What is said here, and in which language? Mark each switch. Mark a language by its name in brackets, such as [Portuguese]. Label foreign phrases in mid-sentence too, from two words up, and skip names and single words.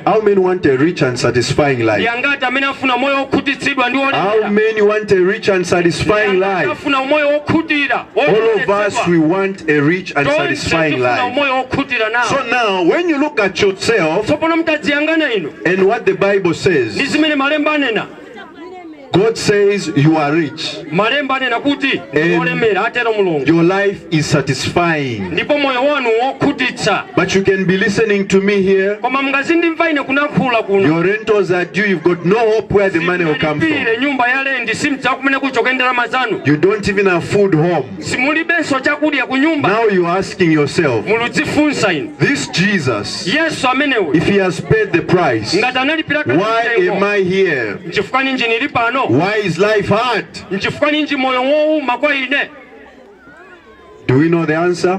[English] How many want a rich and satisfying life? How many want a rich and satisfying life? All of us, we want a rich and satisfying life. So now, when you look at yourself and what the Bible says, God says you are rich. [Nyanja] Malemba anena kuti olemera atero Mulungu. [English] Your life is satisfying. [Nyanja] Ndipo moyo wanu wokhutitsa. [English] But you can be listening to me here. [Nyanja] Koma mungazindimva ine kunakhula kuno. [English] Your rentals are due. You've got no hope where the money will come from. [Nyanja] Nyumba yale simcha kumene kuchoka ndalama zanu. [English] You don't even have food home. [Nyanja] Simulibenso chakudya ku nyumba. [English] Now you are asking yourself, this Jesus, [Nyanja] Yesu amenewe, [English] if he has paid the price, why am I here? Why is life hard? Do we know the answer?